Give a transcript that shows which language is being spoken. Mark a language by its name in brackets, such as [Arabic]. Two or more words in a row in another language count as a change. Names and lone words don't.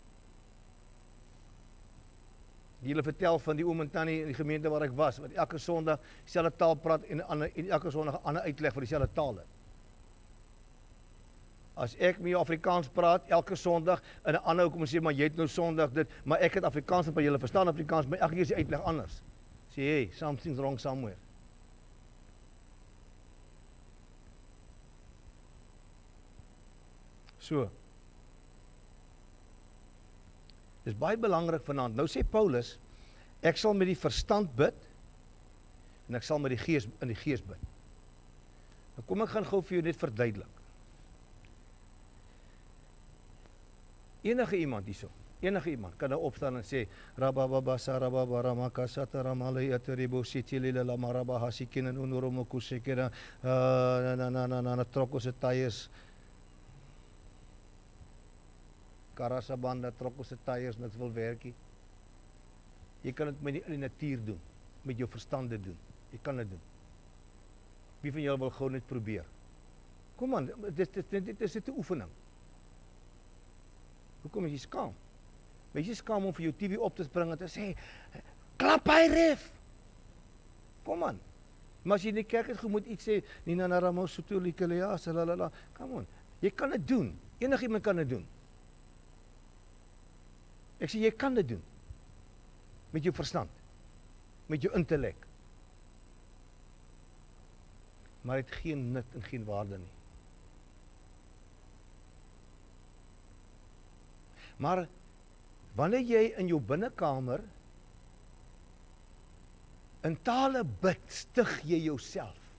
[Afrikaans] Julle vertel van die oom en tannie in die gemeente waar ek was, wat elke Sondag dieselfde taal praat en elke Sondag 'n ander uitleg vir dieselfde taal het. As ek met jou Afrikaans praat elke Sondag en 'n ander kom en sê maar jy het nou Sondag dit, maar ek het Afrikaans en julle verstaan Afrikaans, maar elke keer is die uitleg anders. [English] Sê hey, something's wrong somewhere. [Afrikaans] So. Dis baie belangrik vanaand. Nou sê Paulus, ek sal met die verstand bid en ek sal met die gees in die gees bid. Nou kom ek gaan gou vir jou net verduidelik. Enige iemand hierso, enige iemand kan nou opstaan en sê rababa sarababa ramakasata ramalai atribo sitilila lamaraba hasikin unuromo kusekera na trokos tyres karasabanda trokos tyres niks wil werkie. Jy kan dit met die natuur doen, met jou verstande doen. Jy kan dit doen. Wie van julle wil gou net probeer? Kom aan, dit is 'n oefening. Hoekom is jy skaam? Wees jy skaam om vir jou TV op te spring en te sê, klap hy ref. Kom aan. Maar as jy in die kerk het, jy moet iets sê, Nina naramo sutulikelea, salalala. [English] Come on. [Afrikaans] Jy kan dit doen. Enigiemand kan dit doen. Ek sê, jy kan dit doen. Met jou verstand. Met jou intellek. Maar het geen nut en geen waarde nie. Maar wanneer jy in jou binnekamer in tale bid, stig jy jouself.